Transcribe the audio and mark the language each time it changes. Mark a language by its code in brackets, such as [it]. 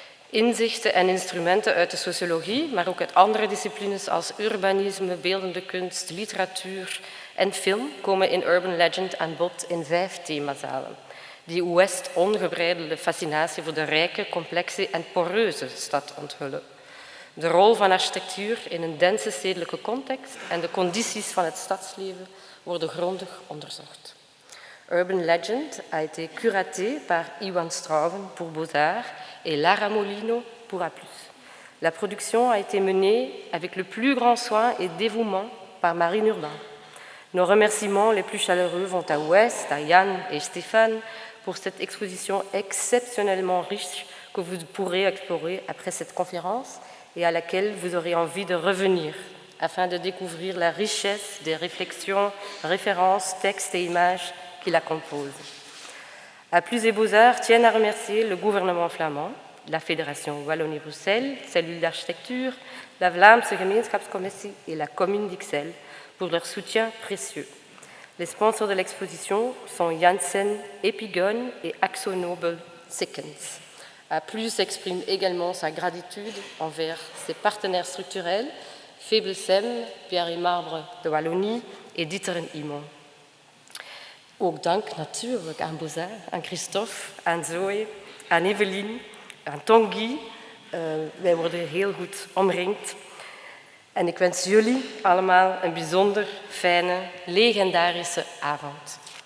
[nl] Inzichten en instrumenten uit de sociologie, maar ook uit andere disciplines als urbanisme, beeldende kunst, literatuur en film komen in Urban Legend aan bod in 5 themazalen, die Ouest ongebreidelde fascinatie voor de rijke, complexe en poreuze stad onthullen. De rol van architectuur in een dense stedelijke context en de condities van het stadsleven worden grondig onderzocht. [fr] Urban Legend a été curaté par Iwan Strauven pour Bozar et Lara Molino pour A+. La production a été menée avec le plus grand soin et dévouement par Marine Urbain. Nos remerciements les plus chaleureux vont à Ouest, à Yann et Stéphane pour cette exposition exceptionnellement riche que vous pourrez explorer après cette conférence et à laquelle vous aurez envie de revenir afin de découvrir la richesse des réflexions, références, textes et images qui la composent. A+ et Bozar tiennent à remercier le gouvernement flamand, la Fédération Wallonie-Bruxelles, cellule d'architecture, la Vlaamse Gemeenschapscommissie et la commune d'Ixelles pour leur soutien précieux. Les sponsors de l'exposition sont Janssen, Epigon et AxoNobel Sikkens. A+ exprime également sa gratitude envers ses partenaires structurels, Febelsem, Pierre et Marbre de Wallonie et Dieteren Imon. [nl] Ook dank natuurlijk aan Bozar, aan Christophe, aan Zoe, aan Evelien, aan Tanguy. Wij worden heel goed omringd. En ik wens jullie allemaal een bijzonder fijne, legendarische avond.